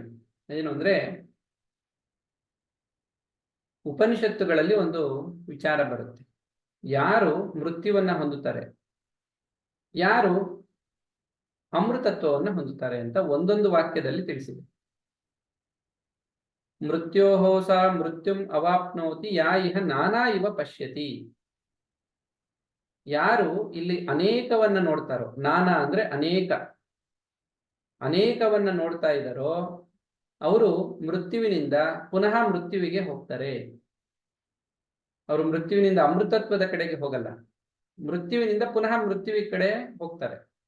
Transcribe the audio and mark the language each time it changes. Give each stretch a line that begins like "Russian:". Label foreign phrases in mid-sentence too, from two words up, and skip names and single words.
Kannada: ಏನು ಅಂದ್ರೆ, ಉಪನಿಷತ್ತುಗಳಲ್ಲಿ ಒಂದು ವಿಚಾರ ಬರುತ್ತೆ, ಯಾರು ಮೃತ್ಯುವನ್ನ ಹೊಂದುತ್ತಾರೆ, ಯಾರು ಅಮೃತತ್ವವನ್ನು ಹೊಂದುತ್ತಾರೆ ಅಂತ ಒಂದೊಂದು ವಾಕ್ಯದಲ್ಲಿ ತಿಳಿಸಿದೆ.
Sanskrit: ಮೃತ್ಯೋಹೋಸ ಮೃತ್ಯುಂ ಅವಾಪ್ನೋತಿ ಯಾ ಇಹ ನಾನಾ ಇವ ಪಶ್ಯತಿ.
Kannada: ಯಾರು ಇಲ್ಲಿ ಅನೇಕವನ್ನ ನೋಡ್ತಾರೋ, ನಾನಾ ಅಂದ್ರೆ ಅನೇಕ, ಅನೇಕವನ್ನ ನೋಡ್ತಾ ಇದ್ದಾರೋ ಅವರು ಮೃತ್ಯುವಿನಿಂದ ಪುನಃ ಮೃತ್ಯುವಿಗೆ ಹೋಗ್ತಾರೆ. ಅವರು ಮೃತ್ಯುವಿನಿಂದ ಅಮೃತತ್ವದ ಕಡೆಗೆ ಹೋಗಲ್ಲ, ಮೃತ್ಯುವಿನಿಂದ ಪುನಃ ಮೃತ್ಯುವಿನ ಕಡೆ ಹೋಗ್ತಾರೆ.